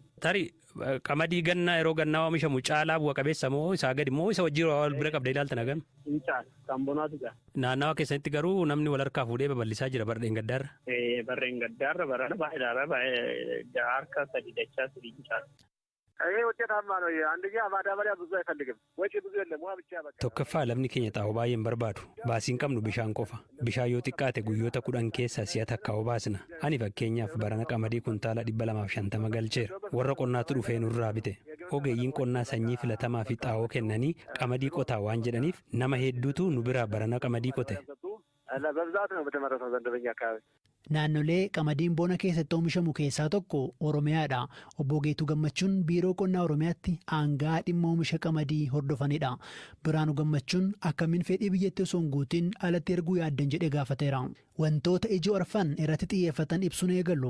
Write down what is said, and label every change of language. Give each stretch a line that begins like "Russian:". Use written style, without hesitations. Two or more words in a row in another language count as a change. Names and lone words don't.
Oromo: Tarii qamadii gannaa yeroo gannaa oomishamu caalaa bu'a qabeessa moo isaa gadi moo isa wajjin wal bira qabdee ilaaltan agan? Hin caala kan bonaatu jira. Naannawa keessatti garuu namni wal harkaa fuudhee babal'isaa jira barreen gaddaarra. Barreen gaddaarra barana baay'ee harka sadii dachaa sadii hin caala.
Amharic: ውጤታማ ነው። አንደኛ ማዳበሪያ ብዙ አይፈልግም፣ ወጪ ብዙ የለም፣ ውሃ ብቻ በቃ።
Oromo: Tokkoffaa lamni keenya xaa'oo baay'een barbaadu. Baasiin qabnu bishaan qofa. Bishaan yoo xiqqaate guyyoota 10 keessa si'a takka obaasna. Ani fakkeenyaaf barana qamadii kuntaala 250 galcheera. Warra qonnaatu dhufee nurraa bite. Ogeeyyiin qonnaa sanyii filatamaa fi xaa'oo kennanii qamadii qotaa waan jedhaniif nama hedduutu nu biraa barana qamadii qote.
Amharic: በብዛት ነው በተመረተው ዘንድ በኛ አካባቢ።
Oromo: Naannolee qamadiin bona keessatti oomishamu keessaa tokko Oromiyaadha. Obbo Geetuu Gammachuun biiroo qonnaa Oromiyaatti aangaa dhimma oomisha qamadii hordofanidha. Biraanuu Gammachuun akkamiin fedhii biyyattii osoo hin guutiin alatti erguu yaaddan jedhee gaafateera. Wantoota ijoo arfan irratti xiyyeeffatan ibsuun eegallu.